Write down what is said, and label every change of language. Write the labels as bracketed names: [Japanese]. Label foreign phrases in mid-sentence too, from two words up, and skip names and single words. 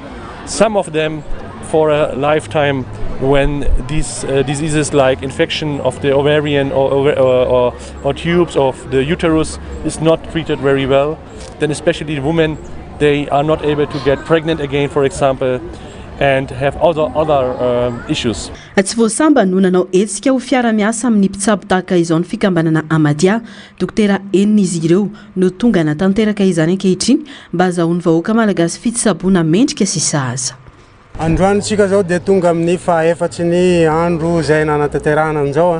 [English] Some of them for a lifetime, when these diseases like infection of the ovarian or tubes of the uterus is not treated very well, then especially the women, they are not able to get pregnant again, for example, and have other issues. [Malagasy] Tsy voasamba no nanao hetsika ho fiara-miasa amin'ny mpitsabo tahaka izao ny fikambanana Amadia. Dokotera enina izy ireo no tonga natanteraka izany ankehitriny mba ahazoany vahoaka malagasy fitsaboana mendrika sy sahaza. Androanitsika zao dia tonga amin'ny fahaefatsy ny andro izay nanatanterahana an'izao.